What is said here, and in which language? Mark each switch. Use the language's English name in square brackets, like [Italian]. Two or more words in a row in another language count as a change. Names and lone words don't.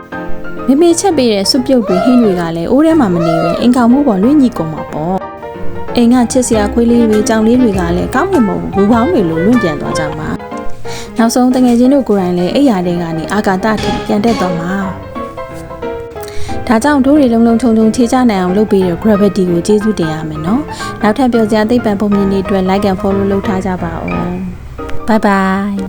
[Burmese] မေချက်ပေးတဲ့စွပ်ပြုတ်တွေဟင်းတွေကလည်းအိုးထဲမှာမနေပဲအင်ကောင်မှုပေါ်လွင့်ညီကုန်မှာပေါ့အိမ်ကချစ်စရာခွေးလေးတွေကြောင်လေးတွေကလည်းကောင်းမှာမဟုတ်ဘူးဘူပေါင်းတွေလိုလွင့်ပြန်သွားကြမှာနောက်ဆုံးတငယ်ချင်းတို့ကိုယ်တိုင်လည်းအိယာတွေကနေအာကာသထိပြန်တက်သွားမှာဒါကြောင့်တို့တွေလုံးလုံးထုံထုံခြေချနိုင်အောင်လုပ်ပေးတဲ့ gravity ကိုကျေးဇူးတင်ရမယ်နော်နောက်ထပ်ပြောစရာသိပ္ပံပုံမြင်တွေအတွက် [English] like and follow [Burmese] လုပ်ထားကြပါဦး [English] bye bye